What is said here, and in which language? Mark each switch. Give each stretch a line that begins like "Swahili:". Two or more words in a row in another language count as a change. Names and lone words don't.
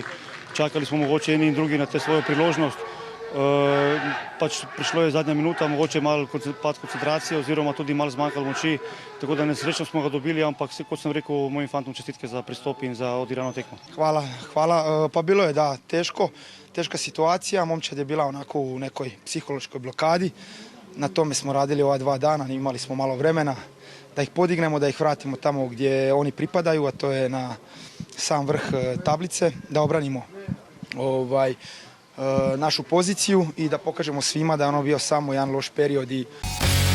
Slovenian: Čakali smo mogoče eni in drugi na te svojo priložnost. Pač prišlo je zadnja minuta, mogoče malo pad koncentracije oziroma tudi malo zmanjkalo moči, tako da nesrečno smo ga dobili, ampak kot sem rekel, mojim fantom čestitke za pristop in za odigrano tekmo. Hvala.
Croatian: Pa bilo je, da, teška situacija, momčad je bila onako u nekoj psihološkoj blokadi. Na tome smo radili ova 2 dana, imali smo malo vremena da ih podignemo, da ih vratimo tamo gdje oni pripadaju, a to je na sam vrh tablice, da obranimo našu poziciju i da pokažemo svima da je ono bio samo jedan loš period i